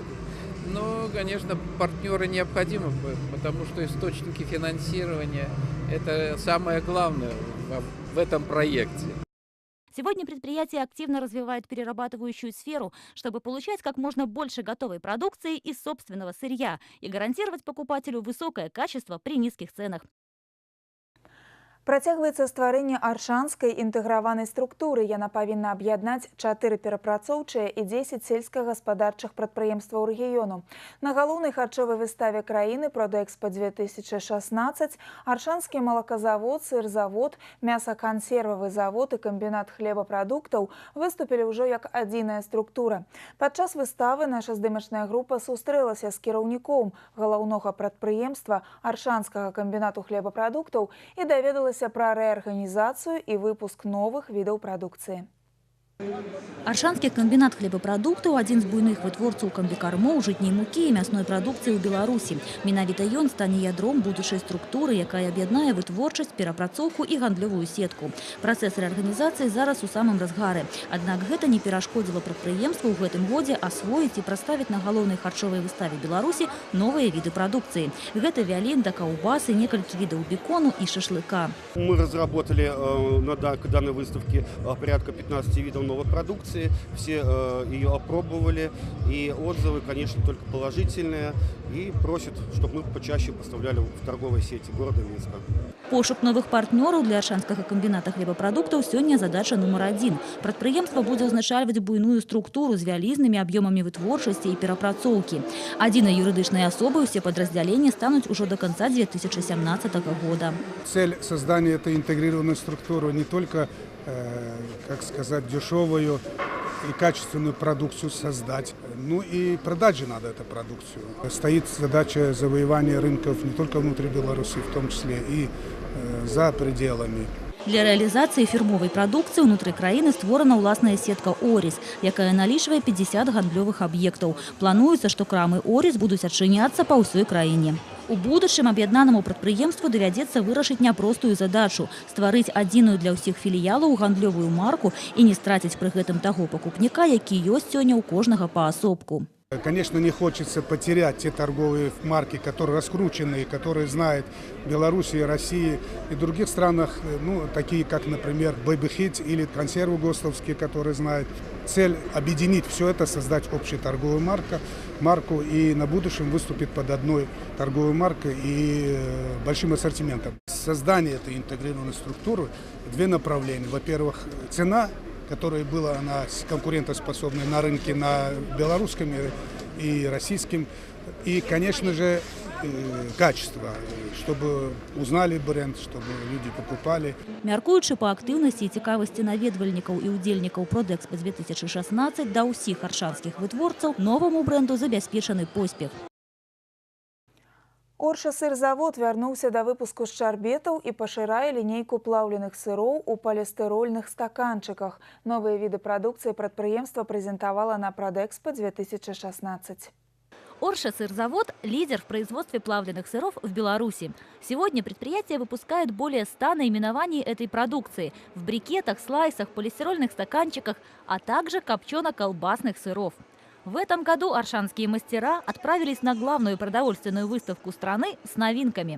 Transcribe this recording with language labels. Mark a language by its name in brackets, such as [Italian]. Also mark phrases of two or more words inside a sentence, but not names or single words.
[Russian] Но, конечно, партнеры необходимы, потому что источники финансирования – это самое главное в этом проекте. Сегодня предприятие активно развивает перерабатывающую сферу, чтобы получать как можно больше готовой продукции из собственного сырья и гарантировать покупателю высокое качество при низких ценах. [Belarusian] Працягваецца стварэнне аршанскай інтэграванай структуры. Яна павінна аб'яднаць 4 перапрацоўчыя і 10 сельскагаспадарчых прадпрыемстваў рэгіёну. На галоўнай харчовай выставе краіны Продэкспо 2016 аршанскі малаказавод, сырзавод, мясакансервавы завод і камбінат хлебапрадуктаў выступілі ўжо як адзіная структура. Падчас выставы наша здымачная група сустрэлася з кіраўніком галоўнога прадпрыемства аршанскага камбінату хлебапрадуктаў і даведалася [Russian] про реорганизацию и выпуск новых видов продукции. [Belarusian] Аршанскі камбінат хлебапрадуктаў – адзін з буйных вытворцаў камбікармоў, жытняй мукі і мясной прадукцыі ў Беларусі. Менавіта ён стане ядром будучай структуры, якая аб'яднае вытворчасць, перапрацоўку і гандлёвую сетку. Працэс рэарганізацыі зараз у самым разгары. Аднак гэта не перашкодзіла прадпрыемству ў гэтым годзе асвоіць і прадставіць на галоўнай харчовай выставе Беларусі новыя віды прадукцыі. Гэта вялінда, каўбасы, некалькі відаў бекону і шашлыка. [Russian] Мы разработали на данной выставке порядка 15 видов новой продукции, все ее опробовали, и отзывы, конечно, только положительные, и просят, чтобы мы почаще поставляли в торговые сети города Минска. [Belarusian] Пошук новых партнёраў для аршанскага камбіната хлебапрадуктаў сёння задача нумар 1. Прадпрыемства будзе ўзначальваць буйную структуру з вялізнымі аб'ёмамі вытворчасці і перапрацоўкі. Адзінай юрыдычнай асобай усе [Russian] подразделения станут уже до конца 2017 года. Цель создания этой интегрированной структуры не только, как сказать, дешевую и качественную продукцию создать, ну и продать же надо эту продукцию. Стоит задача завоевания рынков не только внутри Беларуси, в том числе и за пределами. [Belarusian] Для рэалізацыі фірмовай прадукцыі ўнутры краіны створана ўласная сетка «Орис», якая налічвае 50 гандлёвых аб'ектаў. Плануецца, што крамы «Орис» будуць адчыняцца па ўсёй краіне. У будучым аб'яднанаму прадпрыемству давядзецца вырашыць няпростую задачу – стварыць адзіную для ўсіх філіялаў гандлёвую марку і не страціць пры гэтым таго пакупніка, які ёсць сёння ў кожнага паасобку. [Russian] Конечно, не хочется потерять те торговые марки, которые раскручены, которые знают Белоруссии, России и других странах, ну, такие как, например, Baby Hit или консервы гостовские, которые знают. Цель объединить все это, создать общую торговую марку и на будущем выступить под одной торговой маркой и большим ассортиментом. Создание этой интегрированной структуры две направления. Во-первых, цена, которая была она конкурентоспособной на рынке, на белорусском и российском. И, конечно же, качество, чтобы узнали бренд, чтобы люди покупали. [Belarusian] Мяркуючы па актыўнасці і цікавасці наведвальнікаў і ўдзельнікаў Продэкспа 2016 да ўсіх аршанскіх вытворцаў, новаму бренду забяспечаны поспех. Орша-сырзавод вярнуўся да выпуску шчарбетаў і пашырае лінейку плаўленых сыроў у палістырольных стаканчыках. Новыя віды прадукцыі прадпрыемства прэзентавала на Продэкспа 2016. Орша-сырзавод – [Russian] лидер в производстве плавленных сыров в Беларуси. Сегодня предприятие выпускает более 100 наименований этой продукции в брикетах, слайсах, полистирольных стаканчиках, а также копчено-колбасных сыров. В этом году аршанские мастера отправились на главную продовольственную выставку страны с новинками.